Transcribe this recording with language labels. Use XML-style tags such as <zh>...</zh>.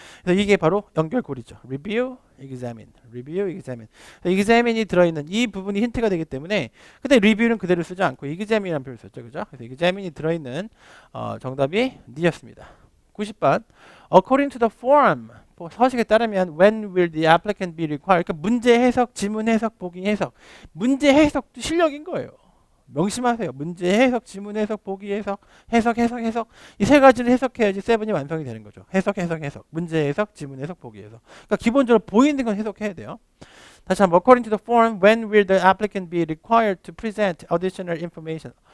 <ko>그래서 이게 바로 연결고리죠.</ko> <en>review, examine.</en> <ko>examine이 들어있는 이 부분이 힌트가 되기 때문에 근데 review는 그대로 쓰지 않고 examine이라는 표현을 썼죠. 그죠? 그래서 examine이 들어있는 정답이 D였습니다.</ko> <en>90번 According to the form</en> <ko>서식에 따르면</ko> <en>when will the applicant be required?</en> <ko>그러니까 문제 해석, 지문 해석, 보기 해석. 문제 해석도 실력인 거예요. 명심하세요. 문제 해석, 지문 해석, 보기 해석, 해석. 이 세 가지를 해석해야지 세븐이 완성이 되는 거죠. 해석. 문제 해석, 지문 해석, 보기 해석. 그러니까 기본적으로 보이는 건 해석해야 돼요. 다시 한번</ko> <en>according to the form, when will the applicant be required to present additional information?</en>